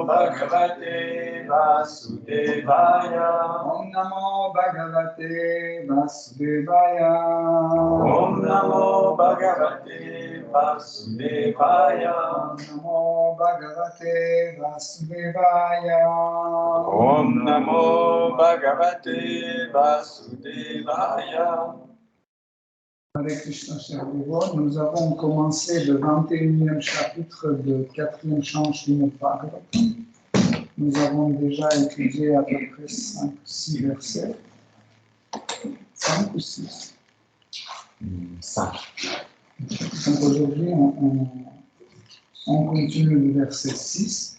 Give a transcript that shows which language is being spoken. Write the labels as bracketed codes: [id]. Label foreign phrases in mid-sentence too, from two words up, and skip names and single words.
[sa] Bhagavate Vasudevaya Om Namo Bhagavate Vasudevaya Om Namo Bhagavate Vasudevaya Om Namo Bhagavate Vasudevaya Om Namo Bhagavate Vasudevaya. Hare Krishna, [fr] chers dévots, nous avons commencé le 21e chapitre de 4e chant Srimad Bhagavatam. Nous avons déjà étudié à peu près 5 ou 6 versets. 5 ou 6 5. Donc aujourd'hui, on continue le verset 6.